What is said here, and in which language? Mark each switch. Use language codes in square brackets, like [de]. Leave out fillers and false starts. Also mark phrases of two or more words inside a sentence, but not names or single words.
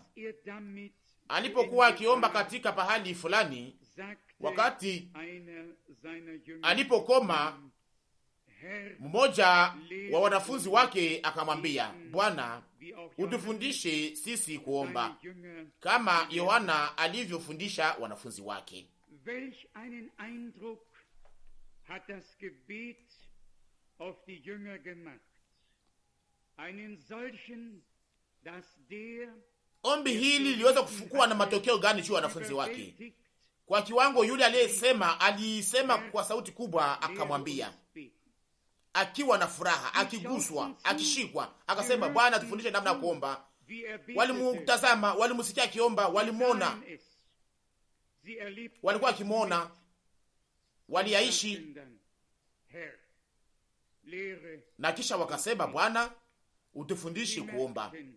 [sw] Alipokuwa akiomba katika pahali fulani, wakati alipokoma, mmoja wa wanafunzi wake akamwambia, Bwana, utufundishe sisi kuomba kama Yohana alivyofundisha wanafunzi wake. [de] Welch einen Eindruck hat das Gebet auf die Jünger gemacht. Einen solchen, dass der [sw] ombi hili liweza kuwa na matokeo gani juu ya wanafunzi wake? Kwa kiwango yule alisema kwa sauti kubwa, akamwambia akiwa na furaha, akiguswa, akishikwa, akasema, Bwana, tufundishe namna ya kuomba. Walimutazama, walimusikia akiomba, walimwona, walikuwa akimwona, waliaishi, na kisha wakasema, Bwana, utufundishe kuomba.